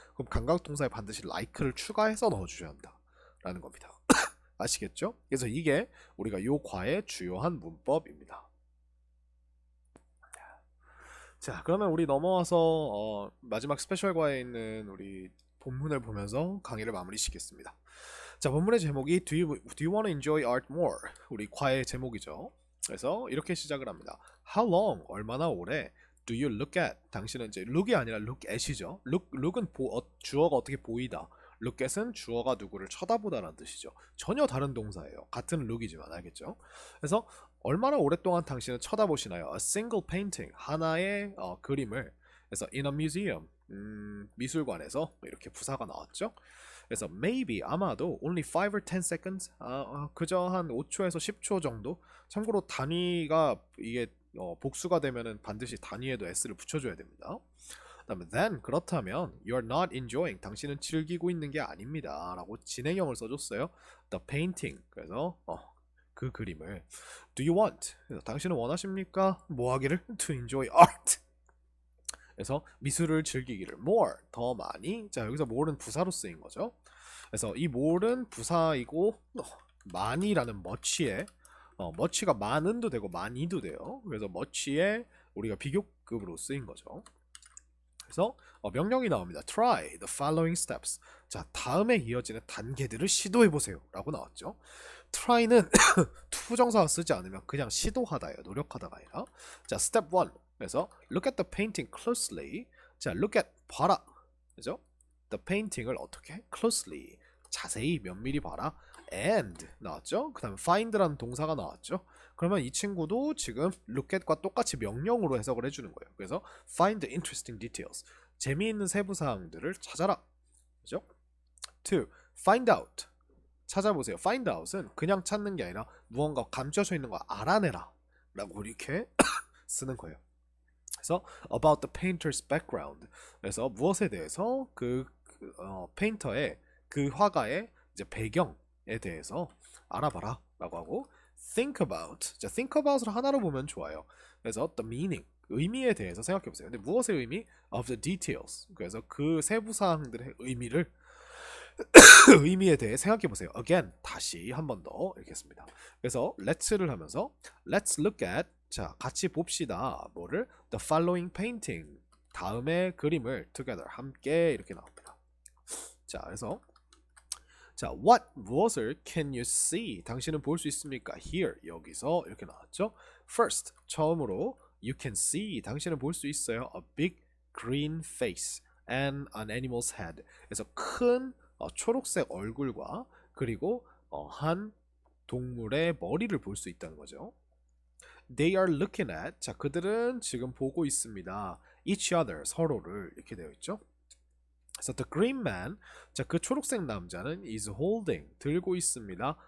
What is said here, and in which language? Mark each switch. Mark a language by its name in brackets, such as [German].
[Korean] 그럼 감각동사에 반드시 like를 추가해서 넣어주셔야 한다 라는 겁니다. 아시겠죠? 그래서 이게 우리가 요 과의 주요한 문법입니다. 자, 그러면 우리 넘어와서 마지막 스페셜 과에 있는 우리 본문을 보면서 강의를 마무리 짓겠습니다. 자, 본문의 제목이 [English] Do you want to enjoy art more? [Korean] 우리 과의 제목이죠. 그래서 이렇게 시작을 합니다. [English] How long? [Korean] 얼마나 오래? [English] Do you look at? [Korean] 당신은 이제 look이 아니라 look at이죠. look은 주어가 어떻게 보이다. look at은 주어가 누구를 쳐다보다라는 뜻이죠. 전혀 다른 동사예요. 같은 look이지만 알겠죠? 그래서 얼마나 오랫동안 당신은 쳐다보시나요? [English] A single painting, [Korean] 하나의 그림을. 그래서 [English] in a museum, [Korean] 미술관에서 이렇게 부사가 나왔죠. 그래서 maybe, 아마도 [English] only 5 or 10 seconds, [Korean] 그저 한 5초에서 10초 정도. 참고로 단위가 이게 복수가 되면은 반드시 단위에도 s를 붙여줘야 됩니다. 그다음에 then, 그렇다면 [English] you're not enjoying, [Korean] 당신은 즐기고 있는 게 아닙니다 라고 진행형을 써줬어요. [English] The painting, [Korean] 그래서 그 그림을. [English] Do you want, [Korean] 그래서 당신은 원하십니까? 뭐 하기를? [English] To enjoy art, [Korean] 그래서 미술을 즐기기를. more, 더 많이. 자, 여기서 more는 부사로 쓰인 거죠. 그래서 이 more는 부사이고 많이라는 much에 much가 많은도 되고 많이도 돼요. 그래서 much에 우리가 비교급으로 쓰인 거죠. 그래서 명령이 나옵니다. [English] Try the following steps. [Korean] 자, 다음에 이어지는 단계들을 시도해보세요 라고 나왔죠. try는 투부정사가 쓰지 않으면 그냥 시도하다예요. 노력하다가 아니라. 자, step 1. 그래서 [English] look at the painting closely. [Korean] 자, look at, 봐라. 그죠? the painting을 어떻게? closely. 자세히 면밀히 봐라. and 나왔죠? 그 다음에 find라는 동사가 나왔죠? 그러면 이 친구도 지금 look at과 똑같이 명령으로 해석을 해주는 거예요. 그래서 [English] find the interesting details. [Korean] 재미있는 세부사항들을 찾아라. 그죠? 2. find out. 찾아보세요. find out은 그냥 찾는 게 아니라 무언가 감춰져 있는 거 알아내라 라고 이렇게 쓰는 거예요. 그래서 [English] about the painter's background. [Korean] 그래서 무엇에 대해서 페인터의 그 화가의 이제 배경에 대해서 알아봐라 라고 하고 [English] think about. [Korean] 자, think about을 하나로 보면 좋아요. 그래서 [English] the meaning, [Korean] 의미에 대해서 생각해 보세요. 근데 무엇의 의미? [English] of the details. [Korean] 그래서 그 세부 사항들의 의미를 의미에 대해 생각해 보세요. again, 다시 한 번 더 이렇게 했습니다. 그래서 let's를 하면서 [English] let's look at, [Korean] 자, 같이 봅시다. 뭐를? [English] the following painting. [Korean] 다음의 그림을 together, 함께 이렇게 나옵니다. 자, 그래서 자, what, 무엇을 [English] can you see? [Korean] 당신은 볼 수 있습니까? here, 여기서 이렇게 나왔죠. [English] first, [Korean] 처음으로 [English] you can see, [Korean] 당신은 볼 수 있어요. [English] a big green face and an animal's head. [Korean] 그래서 큰 초록색 얼굴과 그리고 한 동물의 머리를 볼 수 있다는 거죠. [English] They are looking at, [Korean] 자 그들은 지금 보고 있습니다. [English] each other, [Korean] 서로를 이렇게 되어 있죠. 그래서 [English] the green man, [Korean] 자 그 초록색 남자는 [English] is holding, [Korean] 들고 있습니다.